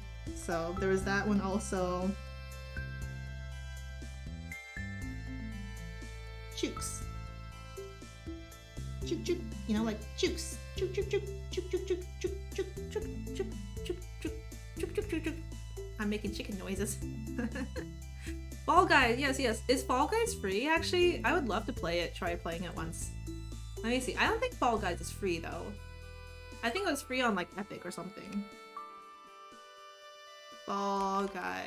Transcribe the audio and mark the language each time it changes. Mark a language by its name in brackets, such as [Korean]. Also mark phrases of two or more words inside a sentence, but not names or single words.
[English] So there was that one also. Chooks. Chook chook. You know, like chooks. Chook chook chook. Chook chook chook. Chook chook chook. Chook chook chook. Chook chook chook chook. I'm making chicken noises. Fall Guys, yes, yes. Is Fall Guys free, actually? I would love to play it, try playing it once. Let me see. I don't think Fall Guys is free, though. I think it was free on, like, Epic or something. Fall Guys.